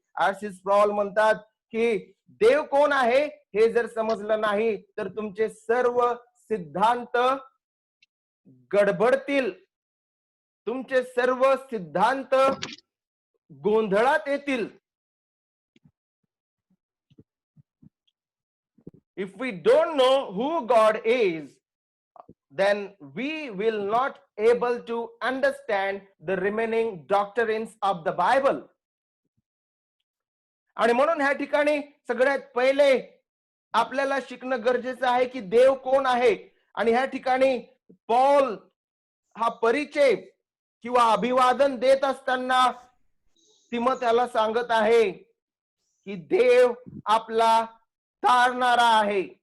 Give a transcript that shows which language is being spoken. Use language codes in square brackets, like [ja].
[mr] आशिष पौल म्हणतात की देव कोण आहे हे जर समजलं नाही तर तुमचे सर्व सिद्धांत गडबडतील, तुमचे सर्व सिद्धांत गोंधळात येतील. [en] If we don't know who God is, then we will not able to understand the remaining doctrines of the Bible. [mr] आणि म्हणून ह्या ठिकाणी सगळ्यात पहिले आपल्याला शिकणं गरजेचं आहे की देव कोण आहे. आणि ह्या ठिकाणी पौल हा परिचय किंवा अभिवादन देत असताना तिमोथेला सांगत आहे की देव आपला तारणारा आहे.